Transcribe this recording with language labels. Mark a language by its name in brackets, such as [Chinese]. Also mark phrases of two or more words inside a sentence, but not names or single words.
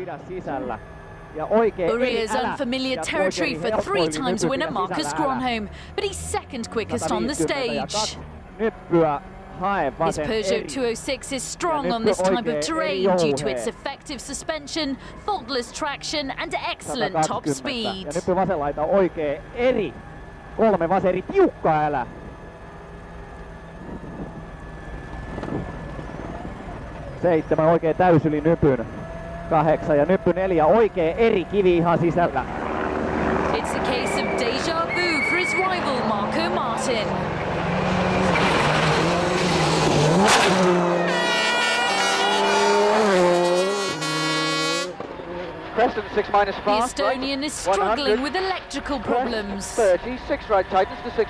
[English] Urja's unfamiliar territory for 3 times winner Marcus Gronholm, but he's 2nd quickest on the stage. His Peugeot 206 is strong on this type of terrain due to its effective suspension, faultless traction and excellent top speed. [Finnish] Kolme vaseri, tiukka älä. 7 oikein täysyli Nypyn. 8 ja Nyppy 4 oikein eri kivi ihan sisällä. [English] It's a case of déjà vu for his rival Marco Martin. Preston 6 minus fast. The Estonian is struggling with electrical problems. 30, 6 right tightens to 6